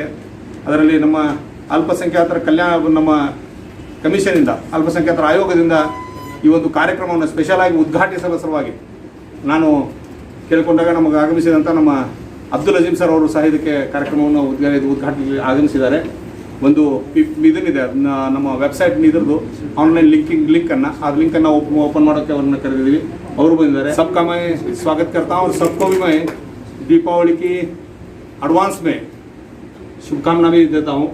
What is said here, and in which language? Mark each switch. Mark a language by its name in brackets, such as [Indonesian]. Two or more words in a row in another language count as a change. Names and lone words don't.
[Kannada] ಅದರಲ್ಲಿ ನಮ್ಮ ಅಲ್ಪಸಂಖ್ಯಾತರ ನಮ್ಮ ಕಮಿಷನಿಂದ ಅಲ್ಪಸಂಖ್ಯಾತರ ಆಯೋಗದಿಂದ ಈ ಒಂದು ಕಾರ್ಯಕ್ರಮವನ್ನು ಸ್ಪೆಷಲ್ ಆಗಿ ಉದ್ಘಾಟಿಸುವ ಸಲುವಾಗಿ ನಾನು ಕೇಳಿಕೊಂಡಾಗ ನಮಗೆ ಆಗಮಿಸಿದಂಥ ನಮ್ಮ ಅಬ್ದುಲ್ ಅಜೀಮ್ ಸರ್ ಅವರು ಸಹ ಇದಕ್ಕೆ ಕಾರ್ಯಕ್ರಮವನ್ನು ಉದ್ಘಾಟನೆಗೆ ಆಗಮಿಸಿದ್ದಾರೆ. ಒಂದು ಇದನ್ನಿದೆ ನಮ್ಮ ವೆಬ್ಸೈಟ್ ಇದ್ರದ್ದು ಆನ್ಲೈನ್ ಲಿಂಕನ್ನು ಆ ಲಿಂಕನ್ನು ಓಪನ್ ಮಾಡೋಕ್ಕೆ ಅವ್ರನ್ನ ಕರೆದಿದ್ದೀವಿ. ಅವರು ಬಂದಿದ್ದಾರೆ. [Hindi] सबका मैं स्वागत करता हूँ और सबको भी मैं दीपावली की एडवांस में शुभकामना भी देता हूँ.